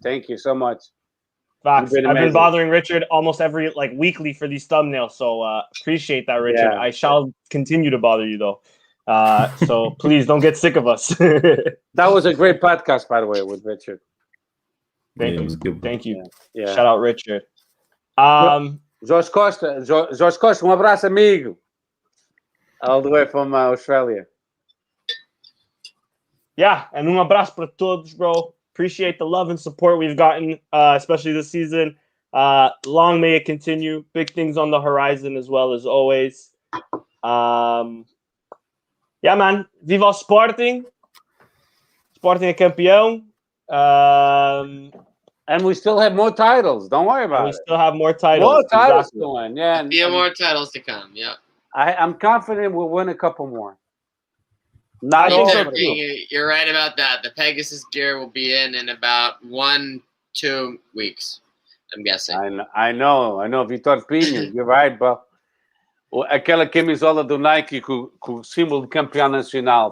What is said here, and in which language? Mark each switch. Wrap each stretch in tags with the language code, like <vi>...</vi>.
<en>Thank you so much. Facts. I've been bothering Richard almost every weekly for these thumbnails, so appreciate that, Richard. Yeah. I shall continue to bother you though. So please don't get sick of us. That was a great podcast, by the way, with Richard. Thank you. Yeah. Shout out Richard.</en> <pt>Jorge Costa, abraço, amigo.</pt> <en>All the way from Australia. Yeah, and</en> <pt>abraço para todos,</pt> <en>bro. Appreciate the love and support we've gotten, especially this season. Long may it continue. Big things on the horizon as well as always. Yeah, man.</en> <pt>Viva o Sporting. Sporting é campeão.</pt> <en>And we still have more titles. Don't worry about it. We still have more titles. More titles to win. Yeah, more titles to come. Yeah. I'm confident we'll win a couple more. Not you're right about that. The Pegasus gear will be in about 1-2 weeks, I'm guessing. I know. Vitor Pinho, you're right, bro.</en> <pt>Aquela camisola do Nike com o símbolo de campeão nacional.</pt>